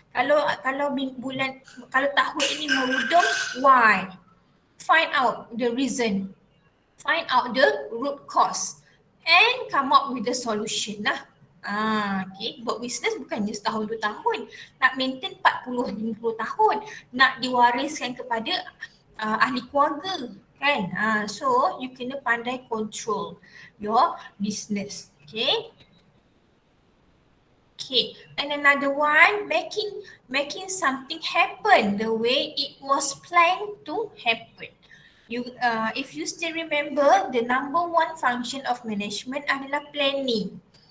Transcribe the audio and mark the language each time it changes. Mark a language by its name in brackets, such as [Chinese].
[Malay] Kalau tahun ini merudum, [English] why? Find out the reason. Find out the root cause and come up with the solution lah. Okay. [Malay] Buat bisnes bukannya setahun 2 tahun. Nak maintain 40-50 tahun. Nak diwariskan kepada ahli keluarga kan. [English] So you [Malay] kena pandai [English] control your business. Okay. And another one, making something happen the way it was planned to happen. If you still remember, the number one function of management adalah planning.